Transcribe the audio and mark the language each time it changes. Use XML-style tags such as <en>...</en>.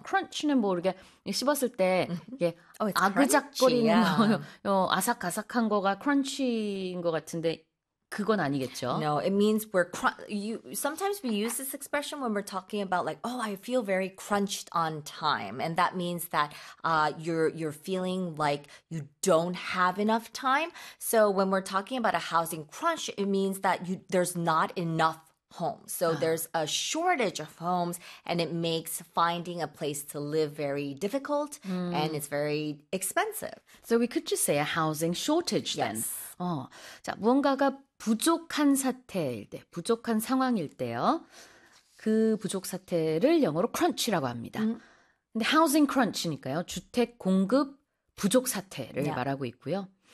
<ko>크런치는 뭐 이렇게 씹었을 때 이게 아그작거리는 거, 아삭아삭한 거가 crunch인 것 같은데 그건 아니겠죠.</ko> <en>No, it means we're sometimes we use this expression when we're talking about like, oh, I feel very crunched on time. And that means that you're feeling like you don't have enough time. So when we're talking about a housing crunch, it means that there's not enough homes. So there's a shortage of homes and it makes finding a place to live very difficult and it's very expensive. So we could just say a housing shortage then. Yes.</en> <ko>자, 무언가가 부족한 사태일 때, 부족한 상황일 때요. 그 부족 사태를 영어로 crunch라고 합니다. 근데 housing crunch니까요. 주택 공급 부족 사태를 말하고 있고요.</ko>